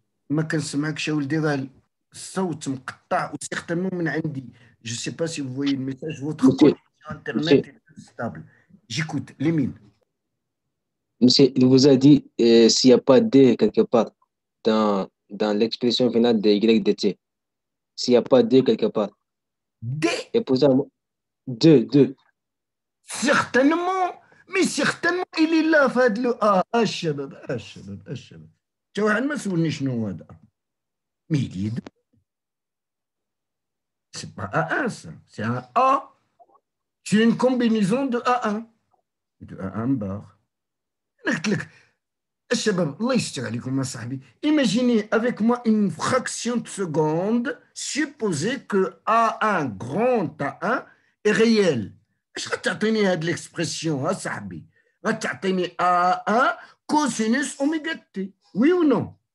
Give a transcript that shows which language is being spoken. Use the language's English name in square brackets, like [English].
[Arabic] ما كنسمعكش يا ولدي، راه الصوت مقطع وسيغتانمون من عندي. [French] Je sais pas si vous voyez le message, votre connexion internet est stable. J'écoute, Lémine. Monsieur, il vous a dit s'il n'y a pas D quelque part dans l'expression finale de Y de T. S'il n'y a pas D quelque part. D. Et pour ça, deux. Certainement, mais certainement il est là [Arabic] في هذا [French] le A. [Arabic] الشباب تا واحد ما سولني شنو هو هذا. [French] Mais il est deux. C'est pas A1 ça, c'est un A. C'est une combinaison de A1. De A1 bar. [Arabic] أنا قلت لك الشباب الله يستر عليكم يا صاحبي. [French] Imaginez avec moi une fraction de seconde, supposez que A1 grand A1 est réel. [Arabic] اش غتعطيني هاد l'expression صاحبي؟ غتعطيني A1 cosinus oméga t. [French] Oui ou non?